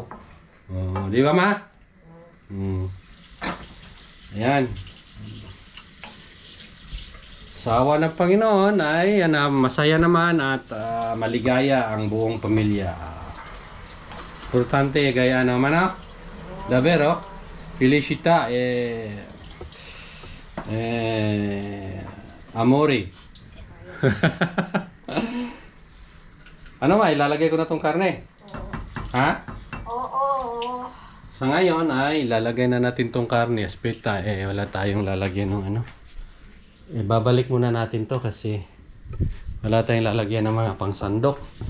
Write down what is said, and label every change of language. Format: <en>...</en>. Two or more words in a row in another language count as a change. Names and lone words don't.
<tl>Di ba ma? Ayan. Sa awa ng Panginoon ay masaya naman at maligaya ang buong pamilya. Importante gaya naman</tl> <it>davvero felicità amore.</it> <tl>Ano ma, ilalagay ko na tong karne? Ha? Oo. Sa ngayon ay ilalagay na natin tong karne. Aspetta, wala tayong lalagyan ng babalik muna natin to kasi wala tayong lalagyan ng mga pangsandok.</tl>